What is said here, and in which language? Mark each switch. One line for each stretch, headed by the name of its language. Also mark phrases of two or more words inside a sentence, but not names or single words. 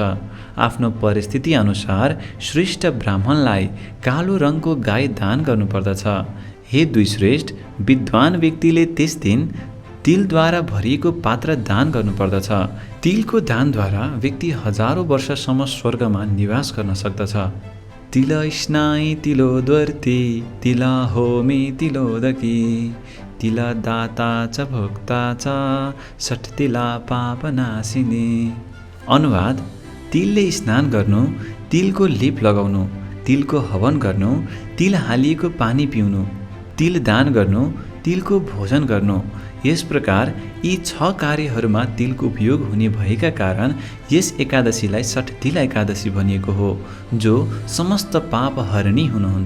Nepali: आफ्नो परिस्थिति अनुसार श्रेष्ठ ब्राह्मणलाई कालो रङको गाई दान गर्नुपर्दछ। हे द्विश्रेष्ठ, विद्वान व्यक्तिले त्यस दिन तिलद्वारा भरिएको पात्र दान गर्नुपर्दछ। तिलको दानद्वारा व्यक्ति हजारौँ वर्षसम्म स्वर्गमा निवास गर्न सक्दछ।
Sanskrit: तिल स्नाई तिलोद्वर्ती, तिला होमी तिलोदकी, तिल दाता च भोक्ता च षठतिला पापनाशिनी।
Nepali: अनुवाद, तिलले स्नान गर्नु, तिलको लेप लगाउनु, तिलको हवन गर्नु, तिल हालिएको पानी पिउनु, तिल दान गर्नु, तिलको भोजन गर्नु। यस प्रकार यी 6 कार्यहरूमा तिलको उपयोग हुने भएका कारण यस एकादशीलाई षठतिला एकादशी भनिएको हो, जो समस्त पाप हरणी हुनुहुन्छ।